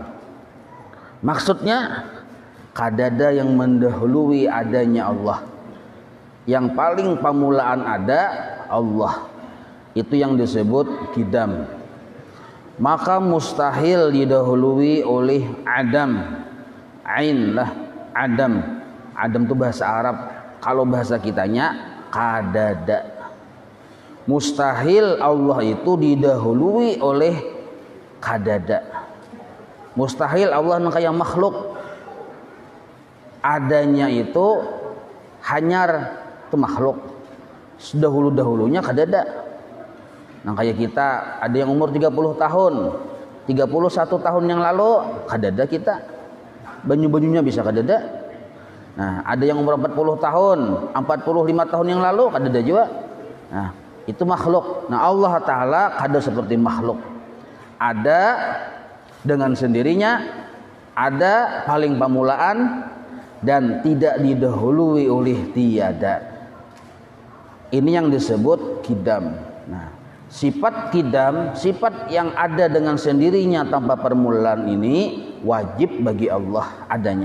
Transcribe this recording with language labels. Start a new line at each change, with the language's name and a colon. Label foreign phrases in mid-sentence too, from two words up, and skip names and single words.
Indonesian: Maksudnya kadada yang mendahului adanya Allah. Yang paling permulaan ada Allah. Itu yang disebut qidam. Maka mustahil didahului oleh adam. Ain lah, adam. Adam itu bahasa Arab. Kalau bahasa kitanya kadada. Mustahil Allah itu didahului oleh kadada. Mustahil Allah kayak makhluk. Adanya itu hanyar, itu makhluk. Dahulu-dahulunya kadada. Nah kayak kita ada yang umur 30 tahun 31 tahun yang lalu kadada kita, baju-bajunya bisa kadada. Nah ada yang umur 40 tahun 45 tahun yang lalu kadada juga. Nah itu makhluk. Nah Allah Ta'ala kada seperti makhluk, ada dengan sendirinya, ada paling permulaan dan tidak didahului oleh tiada. Ini yang disebut qidam. Nah sifat qidam, sifat yang ada dengan sendirinya tanpa permulaan ini wajib bagi Allah adanya.